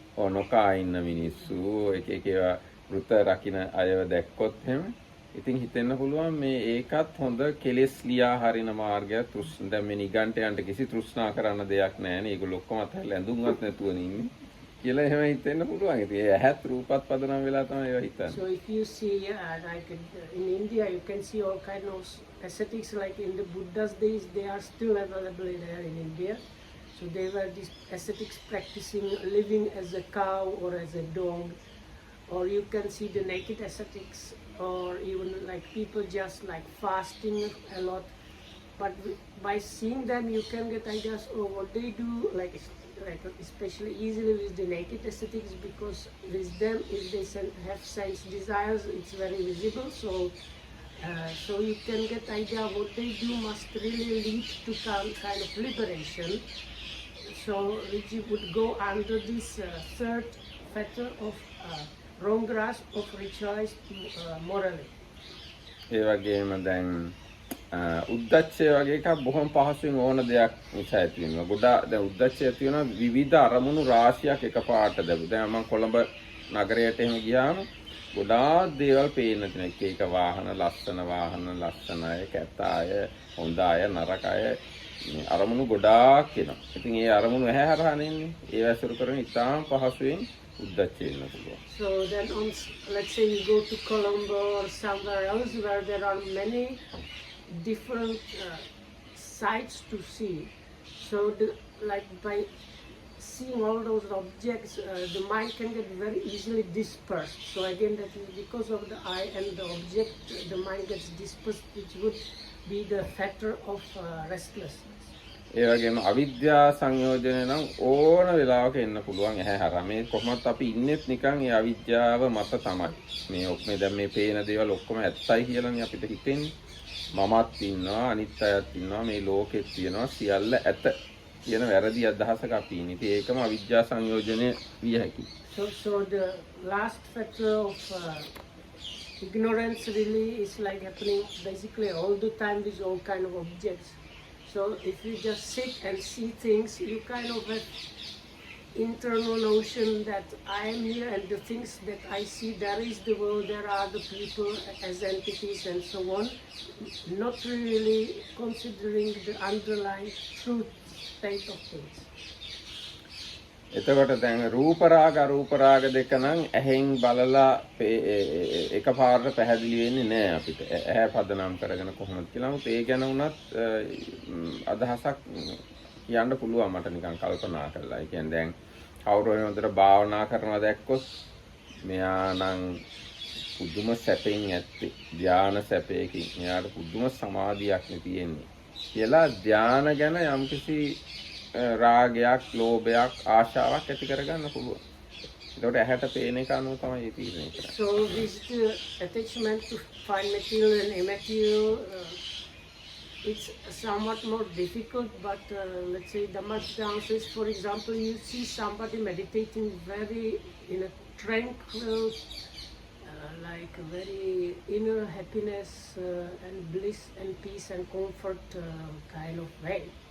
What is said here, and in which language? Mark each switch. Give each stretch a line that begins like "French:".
Sinhala: නොකා ඉන්න මිනිස්සු එක එක ඒවා වෘත රකින්න අයව දැක්කොත් එහෙම ඉතින් හිතෙන්න පුළුවන් මේ ඒකත් හොඳ කෙලෙස් ලියා හරින මාර්ගයක්. දැන් මේ නිගණ්ඨයන්ට කිසි තෘෂ්ණා කරන්න දෙයක් නැහැ නේ. ඒගොල්ලෝ ඔක්කොම අතහැරලා ඇඳුම්වත් නැතුවනේ ඉන්නේ කියලා එහෙම හිතෙන්න පුළුවන්. ඉතින් ඒ ඇහත් රූපත් පදනම් වෙලා තමයි ඒවා හිතන්නේ.
English: So if you see like in India, you can see all kind of ascetics like in the Buddha's days, they are still available there in India. So they were these ascetics practicing living as a cow or as a dog, or you can see the naked ascetics, or even like people just like fasting a lot. But by seeing them, you can get ideas of what they do, like especially easily with the naked ascetics, because with them, if they have sense desires, it's very visible. So you can get idea what they do must really lead to some kind of liberation. So which would go under this third factor of wrong grasp of ritualized morality.
Sinhala: ඒ වගේම දැන් උද්දච්චය වගේ එකක් බොහොම පහසුවෙන් ඕන දෙයක් නිසා ඇති වෙනවා. ගොඩාක් දැන් උද්දච්චය ඇති වෙනවා විවිධ අරමුණු රාශියක් එකපාරට දැබු. දැන් මම කොළඹ නගරයට එහෙම ගියාම ගොඩාක් දේවල් පේන්න තියෙනවා. එක එක වාහන, ලස්සන අය, කැත අය, හොඳ අය, නරක අය. මේ අරමුණු ගොඩාක් එනවා. ඉතින් ඒ අරමුණු ඇහැ හරහානේ එන්නේ. ඒ ඇසුරු කරගෙන ඉතාම පහසුවෙන් උද්දච්ච වෙන්න පුළුවන්.
English: So then, let's say you go to Colombo or somewhere else where there are many different sights to see. So, like by seeing all those objects, the mind can get very easily dispersed. So again, that is because of the eye and the object, the mind gets dispersed, which would be the factor of restlessness.
Sinhala: ඒ වගේම අවිද්‍යා සංයෝජනය නම් ඕන වෙලාවක එන්න පුළුවන් ඇහැ හරහා. මේ කොහොමත් අපි ඉන්නෙත් නිකන් ඒ අවිද්‍යාව මත තමයි. මේ ඔක්කොම දැන් මේ පේන දේවල් ඔක්කොම ඇත්තයි කියලානේ අපිට හිතෙන්නේ. මමත් ඉන්නවා, අනිත් අයත් ඉන්නවා, මේ ලෝකෙත් තියෙනවා, සියල්ල ඇත කියන වැරදි අදහසක අපි ඉන්නේ. ඉතින් ඒකම අවිද්‍යා සංයෝජනය විය හැකියි.
English: So the last factor of ignorance really is like happening basically all the time with all kind of objects. So if you just sit and see things, you kind of have internal notion that I am here and the things that I see, there is the world, there are the people as entities and so on, not really considering the underlying truth state of things.
Sinhala: එතකොට දැන් රූප රාග අරූප රාග දෙක නම් ඇහෙන් බලලා එකපාරට පැහැදිලි වෙන්නේ නැහැ අපිට. ඇහැ පදනම් කරගෙන කොහොමද කියලා. නමුත් ඒ ගැන උනත් අදහසක් කියන්න පුළුවන් මට නිකන් කල්පනා කරලා. ඒ කියන්නේ දැන් කවුරු හරි හොඳට භාවනා කරනවා දැක්කොත් මෙයා නම් පුදුම සැපෙන් ඇත්තේ. ධානා සැපයකින්. මෙයාට පුදුම සමාධියක් නේ තියෙන්නේ. කියලා ධානා ගැන යම්කිසි රාගයක්, ලෝභයක්, ආශාවක් ඇති කරගන්න පුළුවන්. ඒකට ඇහැට පේන එක අනුව තමයි ඒ තීරණය කරන්නේ.
English: So this attachment to fine material and immaterial, it's somewhat more difficult, but let's say Dhamma says, for example, you see somebody meditating very in a tranquil, like a very inner happiness and bliss and peace and comfort kind of way.